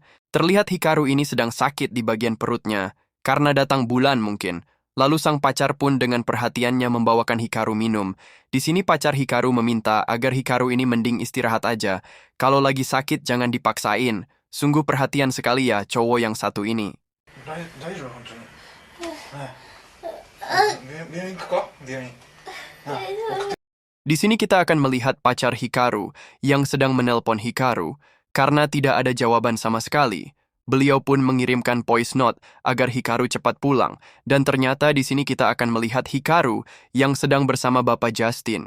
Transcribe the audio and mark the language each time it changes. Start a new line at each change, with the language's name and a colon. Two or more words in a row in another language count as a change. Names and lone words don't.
Indonesian: Terlihat Hikaru ini sedang sakit di bagian perutnya. Karena datang bulan mungkin. Lalu sang pacar pun dengan perhatiannya membawakan Hikaru minum. Di sini pacar Hikaru meminta agar Hikaru ini mending istirahat aja. Kalau lagi sakit jangan dipaksain. Sungguh perhatian sekali ya cowok yang satu ini.
Japanese: 大丈夫本当に。はい。病院行くか病院。
Indonesian: Di sini kita akan melihat pacar Hikaru yang sedang menelpon Hikaru karena tidak ada jawaban sama sekali. Beliau pun mengirimkan
English: voice note
Indonesian: agar Hikaru cepat pulang. Dan ternyata di sini kita akan melihat Hikaru yang sedang bersama Bapak Justin.